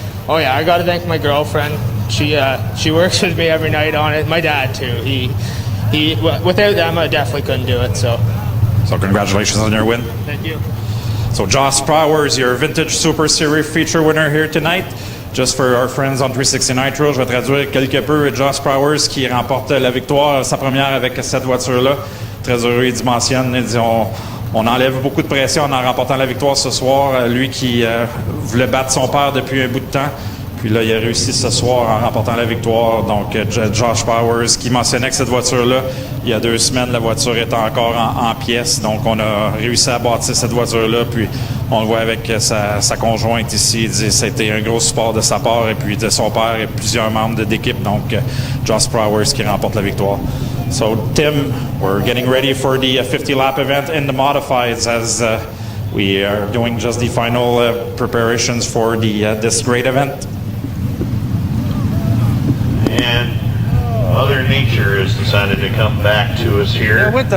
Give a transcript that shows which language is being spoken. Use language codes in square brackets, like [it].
[en] Oh yeah, I got to thank my girlfriend. She works with me every night on it. My dad too. He without them I definitely couldn't do it. So congratulations on your win. Thank you. So Josh Powers, your Vintage Super Series feature winner here tonight. Just for our friends on 360 Nitro, [fr] je vais traduire quelque peu. Josh Powers qui remporte la victoire, sa première avec cette voiture-là. Très heureux, il mentionne, il dit on enlève beaucoup de pression en remportant la victoire ce soir. Lui qui voulait battre son père depuis un bout de temps. Puis là, il a réussi ce soir en remportant la victoire. Donc, Josh Powers qui mentionnait que cette voiture-là, il y a 2 semaines, la voiture était encore en pièces. Donc, on a réussi à bâtir cette voiture-là. Puis, on le voit avec sa conjointe ici. Il dit que c'était un gros support de sa part et puis de son père et plusieurs membres d'équipe. Donc, Josh Powers qui remporte la victoire. [en] So, Tim, we're getting ready for the 50-lap event in the modifieds as we are doing just the final preparations for this great event. And Mother Nature has decided to come back to us here.